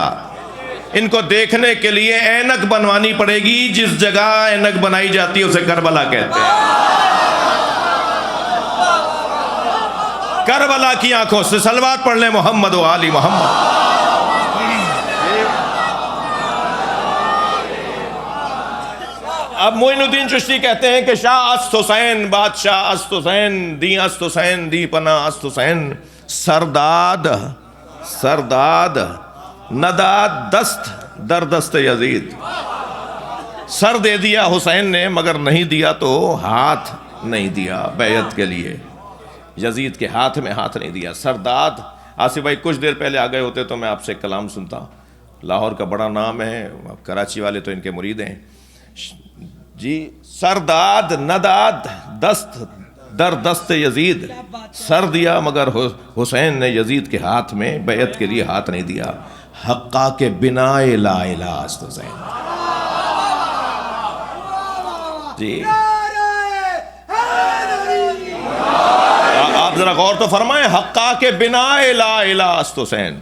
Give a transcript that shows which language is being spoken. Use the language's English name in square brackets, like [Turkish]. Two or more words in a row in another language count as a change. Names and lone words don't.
[Urdu] ان کو دیکھنے کے لیے اینک بنوانی پڑے گی، جس جگہ اینک بنائی جاتی ہے اسے کربلا کہتے ہیں۔ کربلا کی آنکھوں سے صلوات پڑھ لیں [Arabic] محمد و آل محمد۔ [Urdu] اب معین الدین چشتی کہتے ہیں کہ [Persian] شاہ است حسین بادشاہ است حسین، دین است حسین دی پناہ است حسین، سرداد نداد دست در دست یزید۔ [Urdu] سر دے دیا حسین نے مگر نہیں دیا تو ہاتھ نہیں دیا بیعت کے لیے، یزید کے ہاتھ میں ہاتھ نہیں دیا۔ سرداد، آصف بھائی کچھ دیر پہلے آ گئے ہوتے تو میں آپ سے کلام سنتا، لاہور کا بڑا نام ہے، کراچی والے تو ان کے مرید ہیں جی۔ [Persian] سرداد نداد دست در دست یزید، [Urdu] سر دیا مگر حسین نے یزید کے ہاتھ میں بیعت کے لیے ہاتھ نہیں دیا۔ [Persian] حقا کے بنا لا الہ است حسین جی۔ [Urdu] آپ ذرا غور تو فرمائیں، [Persian] حقا کے بنا لا الہ است حسین۔